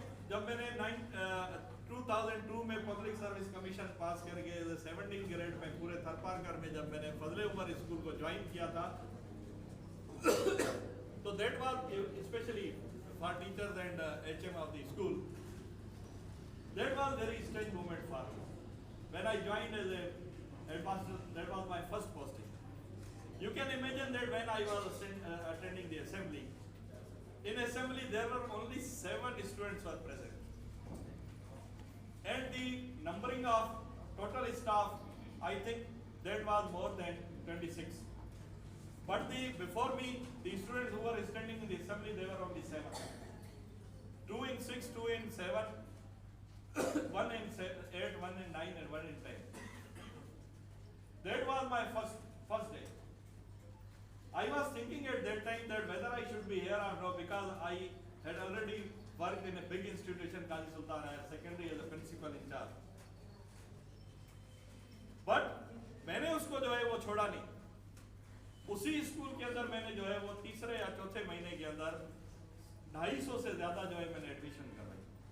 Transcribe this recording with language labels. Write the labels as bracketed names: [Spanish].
[Hindi] जब मैंने 2002 में पब्लिक सर्विस कमीशन पास करके 17 ग्रेड में पूरे थरपारकर में जब मैंने फजले उमर स्कूल को ज्वाइन किया था, तो [English] That was specially for teachers and HM of the school, that was very strange moment for me when I joined as a headmaster. That was my first posting. You can imagine that when I was attending the assembly, in assembly there were only 7 students were present, and the numbering of total staff, I think that was more than 26. But before me, the students who were standing in the assembly, they were only 7. 2 in 6, 2 in 7, 1 in 8, 1 in 9, and 1 in 10. That was my first day. I was thinking at that time that whether I should be here or not, because I had already worked in a big institution, Qazi Sultan Higher Secondary, as a principal in charge. [Hindi] But मैंने उसको जो है वो छोड़ा नहीं। उसी school के अंदर मैंने जो है वो तीसरे या चौथे महीने के अंदर 250 से ज्यादा जो है मैंने एडमिशन करवाई।